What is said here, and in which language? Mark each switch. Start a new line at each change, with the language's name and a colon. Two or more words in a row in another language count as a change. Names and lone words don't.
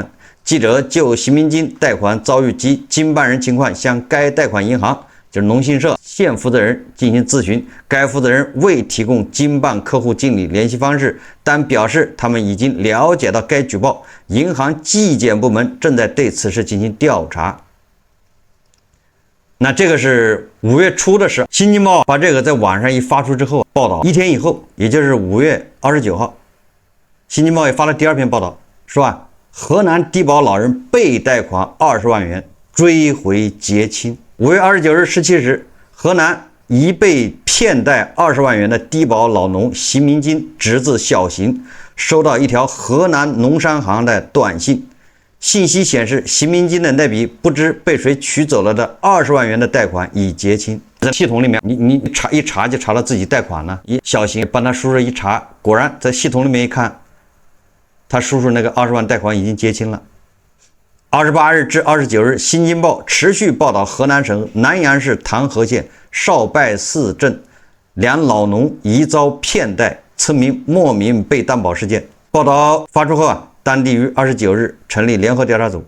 Chinese: 記者就邢民金貸款遭遇及經辦人情況向該貸款銀行，就是農信社現負責人進行諮詢，該負責人未提供經辦客戶經理聯繫方式，但表示他們已經了解到該舉報，銀行紀檢部門正在對此事進行調查。那這個是5月初的事，新京報把這個在網上一發出之後報道，1天以後，也就是5月29號，新京報也發了第2篇報道，說河南低保老人被貸款20万元，追回结清。5月29日17时，河南一被騙貸20万元的低保老农邢明金侄子小邢收到一条河南农商行的短信，信息显示邢明金的那筆不知被誰取走了的20万元的貸款已结清。在系統裡面，你查就查到自己貸款了。小邢幫他叔叔一查，果然在系統裡面一看，他叔叔那個20 萬貸款已經結清了。28日至29日，《新京報》持續報道河南省南陽市唐河縣邵拜寺鎮兩老農疑遭騙貸，村民莫名被擔保事件。報道發出後當地於29日成立聯合調查組。